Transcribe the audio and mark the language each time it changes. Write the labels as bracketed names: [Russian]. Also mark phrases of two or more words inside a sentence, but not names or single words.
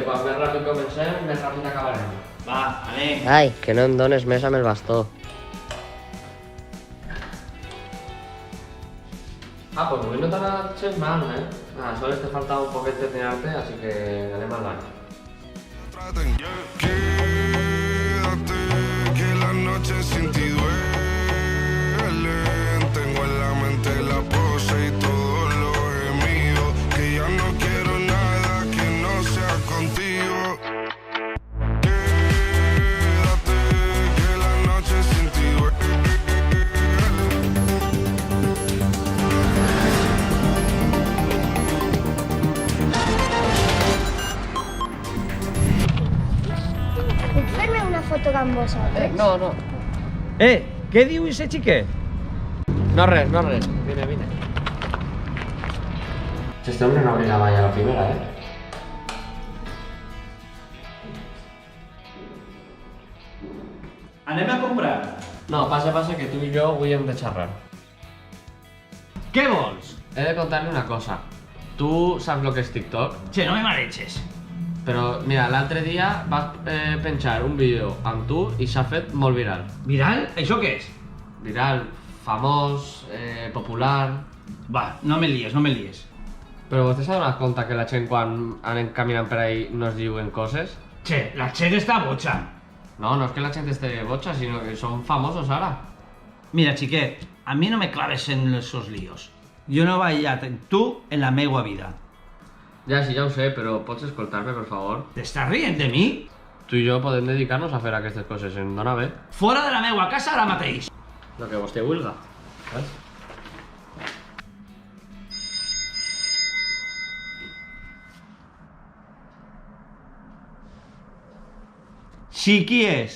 [Catalan] Quan més ràpid comencem, més ràpid acabarem. Va, anem. Ai, que no em dones més amb el bastó. Ah, pues avui no t'ha anat gens mal, eh? Sols te falta un poquet de tenir-te, així que anem al bany. [Spanish] Quédate, que la noche sin ti duelen. Tengo en la mente la pose y todo lo gemido. Que ya no quiero nada que no sea contigo. Quédate, que la noche sin ti [Catalan] Puc fer-me una foto amb vosaltres? No. Què diu ese xiquet? No res. Vine. [Spanish] Este hombre no abre la valla a la primera, eh? [Catalan] Anem a comprar. No, passa, que tu i jo avui hem de xerrar. Què vols? He de contar-li una cosa. Tu saps el que és TikTok? Che, no me mareches. Però, mira, l'altre dia vas penjar un vídeo amb tu i s'ha fet molt viral. Viral? Això què és? Viral, famós, popular... Va, no me lies. Però vostè s'ha donat compte que la gent quan anem caminant per ahí no es diuen coses? Che, la gent està boja. No és que la gent estigui boja, sinó que són famosos ara. Mira, xiquet, a mi no me claves en esos líos. Jo no he ballat en tu en la meua vida. Ja, sí, ja ho sé, però pots escoltar-me, per favor? T'estàs rient de mi? Tu i jo podem dedicar-nos a fer aquestes coses, em dona bé. Fora de la meua casa ara mateix. El que vostè vulga. Sí, qui és?